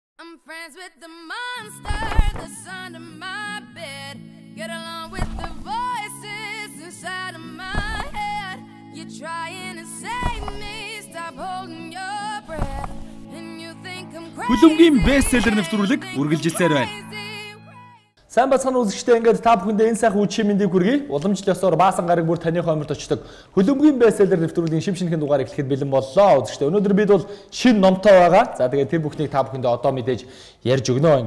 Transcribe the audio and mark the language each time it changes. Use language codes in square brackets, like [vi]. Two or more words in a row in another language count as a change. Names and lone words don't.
[en] I'm friends with the monster that's under my bed. Get along with the voices inside of my head. You're trying to save me, stop holding your breath. And you think I'm crazy. [mn] Хүлэмгийн бестселлер нэвтрүүлэг үргэлжилсээр байна. Сайн бацхан үзэгчдээ ингээд та бүхэндээ энэ сайхан үе мэндийг хүргэе. Уламжлал ёсоор баасан гараг бүр таны хойморт очдог. Хүлэмгийн бестселлер нэвтрүүлгийн шинэхэн дугаар эхлэхэд бэлэн боллоо. Үзэгчдээ өнөөдөр бид бол шинэ номтой байгаа. За тэгээд тэр бүхнийг та бүхэндээ одоо мэдээж ярьж өгнө.